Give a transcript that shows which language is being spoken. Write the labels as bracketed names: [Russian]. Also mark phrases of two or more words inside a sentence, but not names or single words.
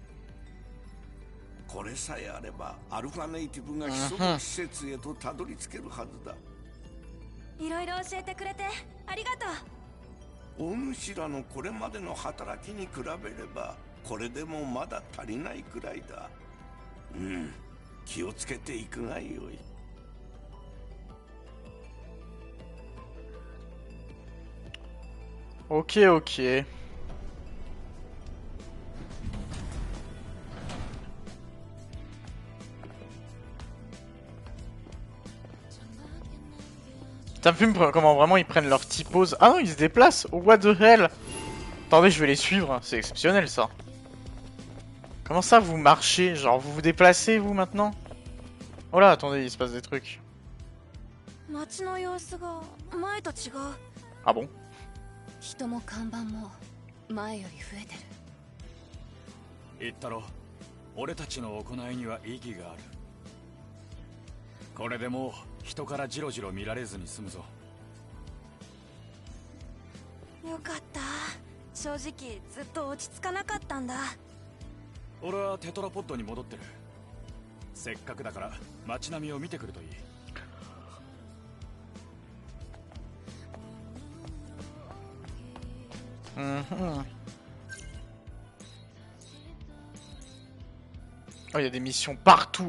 [Japanese] これさえあればアルファネイティブが潜む施設へとたどり着けるはずだ。いろいろ教えてくれてありがとう。お主らのこれまでの働きに比べればこれでもまだ足りないくらいだ。気をつけていくがよい。 [French] Ok, ok. Ça me fume comment vraiment ils prennent leur petite pause. Ah non, ils se déplacent. [English] Oh, what the hell. [French] Attendez, je vais les suivre. C'est exceptionnel ça. Comment ça vous marchez? Genre vous vous déplacez vous maintenant? Oh là, attendez, il se passe des trucs. Ah bon? [Japanese] 人も看板も前より増えてる。言ったろ、俺たちの行いには意義がある。これでもう人からジロジロ見られずに済むぞ。よかった。正直ずっと落ち着かなかったんだ。俺はテトラポッドに戻ってる。せっかくだから街並みを見てくるといい。 [French] Oh, il y a des missions partout.